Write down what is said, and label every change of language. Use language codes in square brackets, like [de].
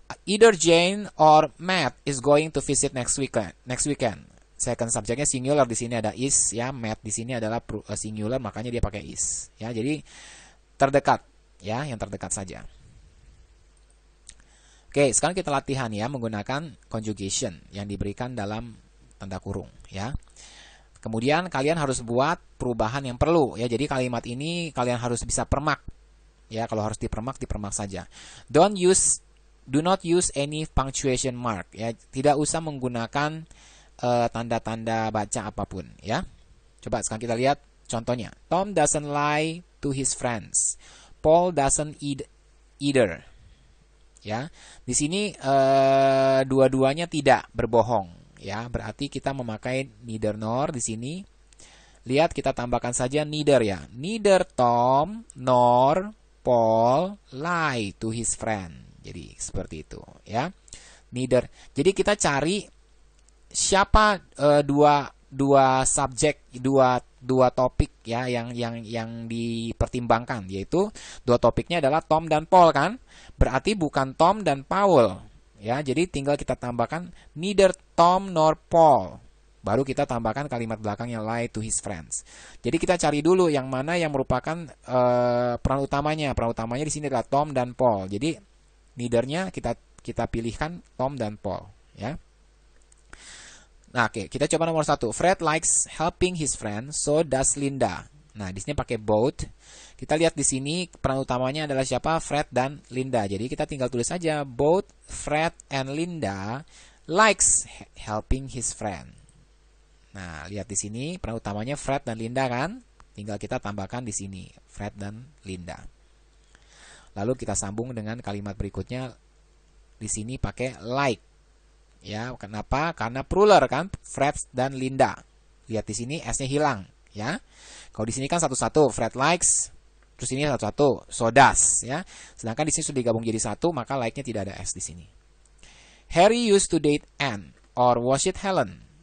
[en] Either Jane or Matt is going to visit next weekend. [id] Second subjeknya singular, di sini ada is, ya. Matt di sini adalah singular, makanya dia pakai is, ya. Jadi terdekat, ya, yang terdekat saja. Oke, sekarang kita latihan, ya, menggunakan conjugation yang diberikan dalam tanda kurung, ya. Kemudian kalian harus buat perubahan yang perlu, ya. Jadi kalimat ini kalian harus bisa permak, ya. Kalau harus dipermak saja. [en] Do not use any punctuation mark, ya. [id] Tidak usah menggunakan tanda-tanda baca apapun, ya. Coba sekarang kita lihat contohnya. [en] Tom doesn't lie to his friends. Paul doesn't either. [id] Ya, di sini dua-duanya tidak berbohong, ya. Berarti kita memakai neither nor di sini. Lihat, kita tambahkan saja neither, ya. [en] Neither Tom nor Paul lie to his friend. [id] Jadi seperti itu, ya. Neither. Jadi kita cari siapa dua subjek, dua topik, ya, yang dipertimbangkan, yaitu dua topiknya adalah Tom dan Paul, kan? Berarti bukan Tom dan Paul, ya. Jadi tinggal kita tambahkan neither Tom nor Paul. Baru kita tambahkan kalimat belakangnya lie to his friends. Jadi kita cari dulu yang mana yang merupakan peran utamanya. Peran utamanya di sini adalah Tom dan Paul. Jadi neither-nya kita pilihkan Tom dan Paul, ya. Nah, oke, kita coba nomor 1. [en] Fred likes helping his friend, so does Linda. [id] Nah, di sini pakai both. Kita lihat di sini peran utamanya adalah siapa? Fred dan Linda. Jadi kita tinggal tulis saja [en] both Fred and Linda likes helping his friend. [id] Nah, lihat di sini peran utamanya Fred dan Linda, kan? Tinggal kita tambahkan di sini Fred dan Linda. Lalu kita sambung dengan kalimat berikutnya. Di sini pakai like. Ya, kenapa? Karena plural, kan? Fred dan Linda. Lihat di sini s-nya hilang, ya. Kalau di sini kan satu-satu, Fred likes, terus ini satu-satu, so does, ya. Sedangkan di sini sudah digabung jadi satu, maka like-nya tidak ada s di sini. [en] Harry used to date Anne, or was it Helen?